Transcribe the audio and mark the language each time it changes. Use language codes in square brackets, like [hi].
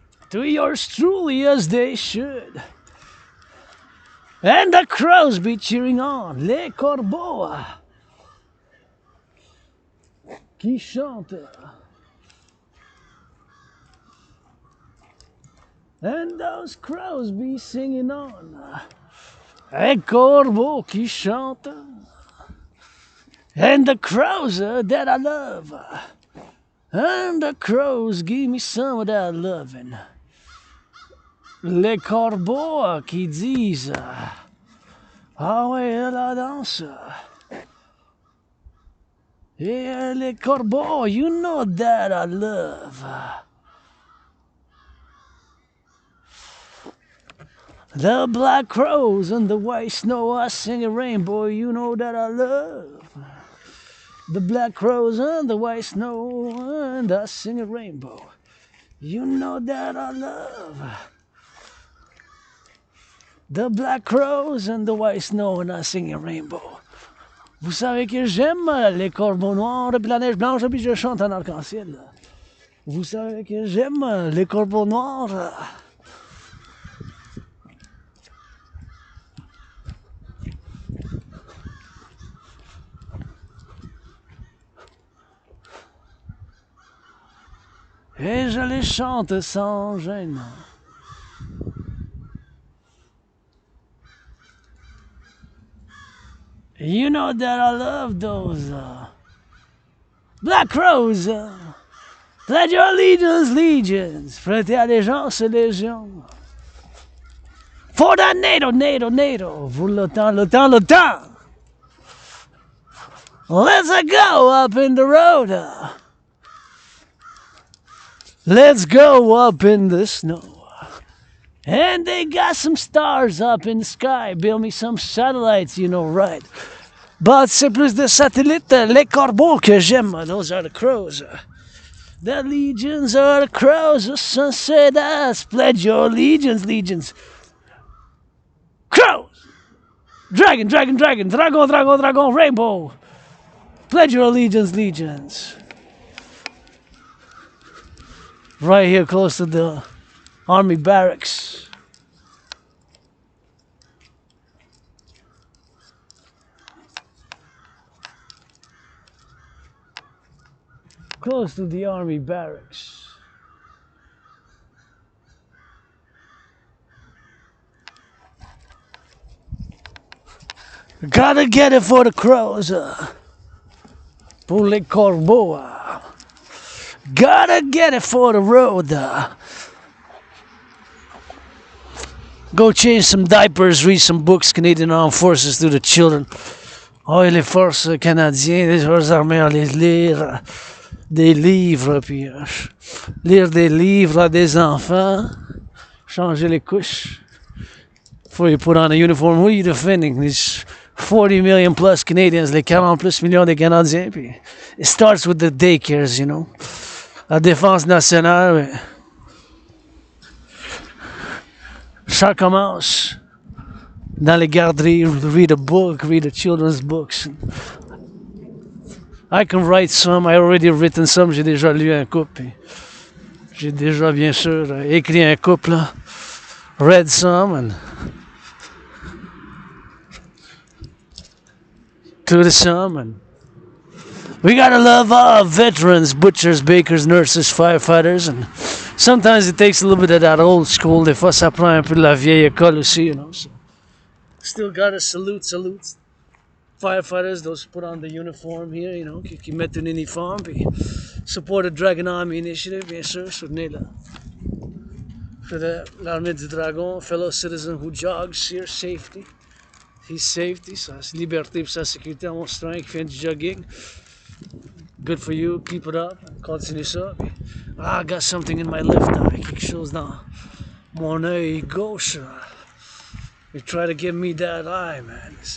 [en] To yours truly as they should. And the crows be cheering on [fr] les corbeaux qui chantent. [en] And those crows be singing on. [fr] Les corbeaux qui chantent. [en] And the crows that I love. And the crows give me some of that loving. [fr] Les corbeaux qui disent ah ouais, la danse. [en] Yeah, [fr] les corbeaux, [en] you know that I love. The black crows and the white snow, I sing a rainbow, you know that I love. The black crows and the white snow, and I sing a rainbow, you know that I love. The black crows and the white snow, and I sing a rainbow. [fr] Vous savez que j'aime les corbeaux noirs et la neige blanche, puis je chante en arc-en-ciel. Vous savez que j'aime les corbeaux noirs. Et je les chante sans gêne. [en] You know that I love those black crows. Let your legions, [fr] prêtez allégeance, légion. [en] For that NATO. [fr] Pour le temps. [en] Let's go up in the road. Let's go up in the snow. And they got some stars up in the sky. Build me some satellites, you know, right? [fr] But c'est plus de satellites, les corbeaux que j'aime. [en] Those are the crows. The legions are the crows. The sun said us. Pledge your legions. Crows! Dragon. Dragon. Rainbow. Pledge your legions. Right here close to the army barracks. Close to the army barracks. Gotta get it for the crows. [fr] Pour les corbeaux. [en] Gotta get it for the road. Go change some diapers, read some books, Canadian Armed Forces to the children. [fr] Oh, et les forces canadiennes, les forces armées, les lire des livres, puis lire des livres à des enfants, changer les couches [en] before you put on a uniform. Who are you defending? These 40 million plus Canadians, [fr] les 40 plus millions de Canadiens. [en] Puis it starts with the daycares, you know. [fr] La défense nationale, ça commence dans les garderies. [en] Read a book, read the children's books. I can write some, I already written some, [fr] j'ai déjà lu un couple. J'ai déjà, bien sûr, écrit un couple. [en] Read some and to the some and we gotta love our veterans, butchers, bakers, nurses, firefighters, and sometimes it takes a little bit of that old school. [fr] Des fois, ça prend un peu de la vieille école aussi, [en] you know. So still gotta salute firefighters, those who put on the uniform here, you know, [fr] qui mettent une uniforme, [en] puis support the Dragon Army Initiative, [fr] bien sûr, soutenez-la. [en] For [fr] l'armée du Dragon, [en] fellow citizen who jogs here, safety. His safety, [fr] sa liberté, sa sécurité en montrant qui fait du jogging. [en] Good for you, keep it up, [fr] continue ça. [en] I got something in my left eye, [fr] quelque chose dans mon œil gauche. [en] They try to give me that eye, man.